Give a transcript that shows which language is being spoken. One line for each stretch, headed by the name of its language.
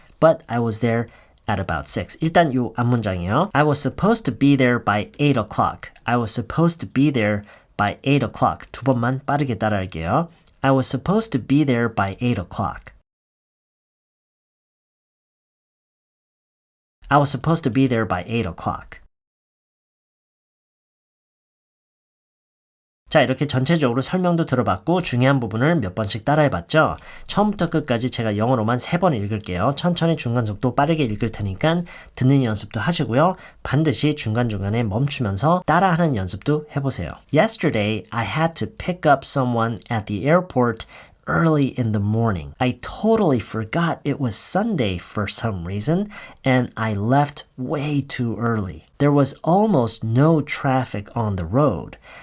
English: But I was there at about 6.
Korean: 일단 이 앞문장이에요.
English: I was supposed to be there by 8 o'clock. I was supposed to be there by 8 o'clock.
Korean: 두 번만 빠르게 따라할게요.
English: I was supposed to be there by 8 o'clock. I was supposed to be there by 8 o'clock.
Korean: 자, 이렇게 전체적으로 설명도 들어봤고 중요한 부분을 몇 번씩 따라해봤죠. 처음부터 끝까지 제가 영어로만 3번 읽을게요. 천천히 중간 속도 빠르게 읽을 테니까 듣는 연습도 하시고요. 반드시 중간중간에 멈추면서 따라하는 연습도 해보세요.
English: Yesterday, I had to pick up someone at the airport early in the morning. I totally forgot it was Sunday for some reason, and I left way too early. There was almost no traffic on the road.